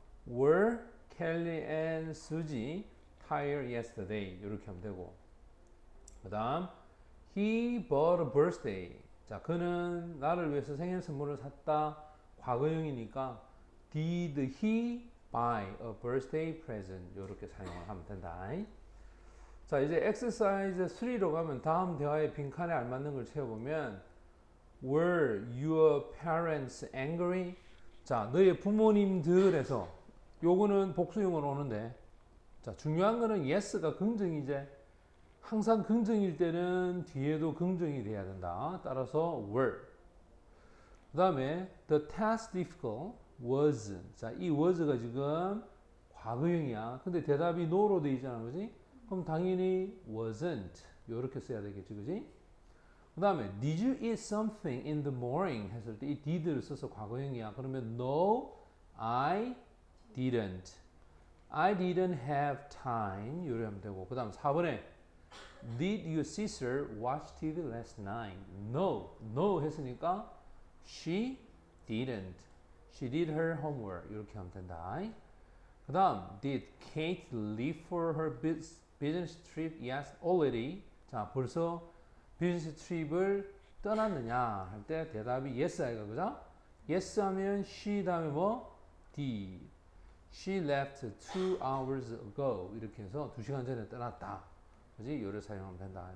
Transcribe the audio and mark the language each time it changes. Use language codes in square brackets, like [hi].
[en] Were Kelly and Susie tired yesterday? [ko] 이렇게 하면 되고. [en] 그 다음, he bought a birthday. [ko] 자, 그는 나를 위해서 생일 선물을 샀다. 과거형이니까, [en] did he buy a birthday present? [ko] 이렇게 사용을 하면 된다. 자, 이제 exercise 3로 가면 다음 대화의 빈칸에 알맞는 걸 채워보면 [en] Were your parents angry? [ko] 자, 너의 부모님들에서 요거는 복수형으로 오는데 자, 중요한 거는 yes가 긍정이제 항상 긍정일 때는 뒤에도 긍정이 돼야 된다. 따라서 were. 그 다음에 [en] the task difficult was. [ko] 자, 이 was가 지금 과거형이야. 근데 대답이 no로 돼 있잖아. 그지? 그럼 당연히 wasn't 이렇게 써야 되겠지, 그지? 그 다음에 [en] did you eat something in the morning [ko] 했을 때 이 did를 써서 과거형이야. 그러면 [en] no, I didn't. I didn't have time [ko] 이렇게 하면 되고. 그 다음 4번에 [en] did your sister watch TV last night? No, no 했으니까 she didn't. She did her homework [ko] 이렇게 하면 된다. 그 다음 [en] did Kate leave for her business trip? Yes, already. [ko] 자, 벌써 비즈니스 트립을 떠났느냐 할 때 대답이 yes 아이가 그죠? yes 하면 she 다음에 뭐? [en] did. She left 2 hours ago. [ko] 이렇게 해서 2시간 전에 떠났다. 그지? 요를 사용하면 된다.